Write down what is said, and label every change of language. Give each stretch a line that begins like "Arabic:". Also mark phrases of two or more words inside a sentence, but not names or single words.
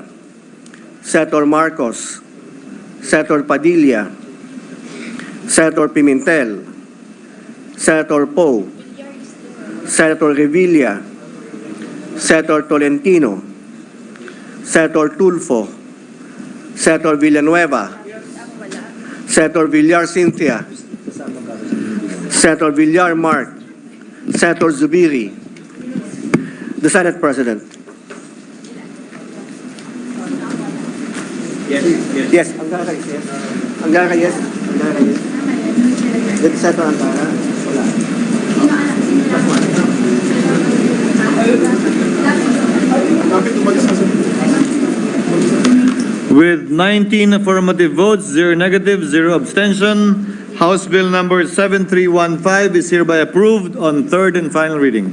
English: Senator Marcos, Senator Padilla, Senator Pimentel, Senator Poe, Senator Revilla, Senator Tolentino, Senator Tulfo, Senator Villanueva, Senator Villar Cynthia, Senator Villar Mark, Senator Zubiri. The Senate President. Yes. Angara, yes. Angara, yes. Angara, yes. Senator Angara, wala. With 19 affirmative votes, 0 negative, 0 abstention, House Bill number 7315 is hereby approved on third and final reading.